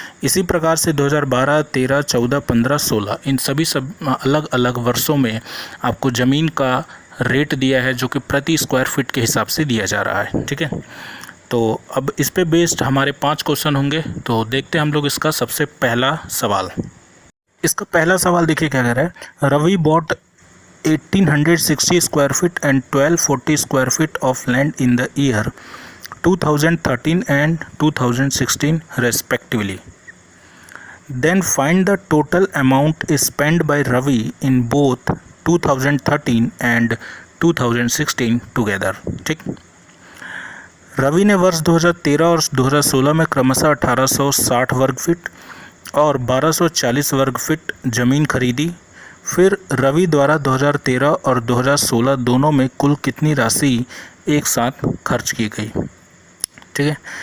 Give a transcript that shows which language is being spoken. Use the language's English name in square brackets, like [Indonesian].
[Hindi] इसी प्रकार से 2012, 13, 14, 15, 16 इन सभी अलग अलग वर्षों में आपको ज़मीन का रेट दिया है जो कि प्रति स्क्वायर फीट के हिसाब से दिया जा रहा है, ठीक है। तो अब इस पे बेस्ड हमारे 5 क्वेश्चन होंगे। तो देखते हैं हम लोग इसका सबसे पहला सवाल। इसका पहला सवाल देखिए क्या कह रहा है। [English] Ravi bought 1860 square feet and 1240 square feet of land in the year 2013 and 2016 respectively. Then find the total amount spent by Ravi in both 2013 and 2016 together, [Hindi] ठीक। रवि ने वर्ष 2013 और 2016 में क्रमशः 1860 वर्ग फीट और 1240 वर्ग फीट ज़मीन खरीदी। फिर रवि द्वारा 2013 और 2016 दोनों में कुल कितनी राशि एक साथ खर्च की गई, ठीक है।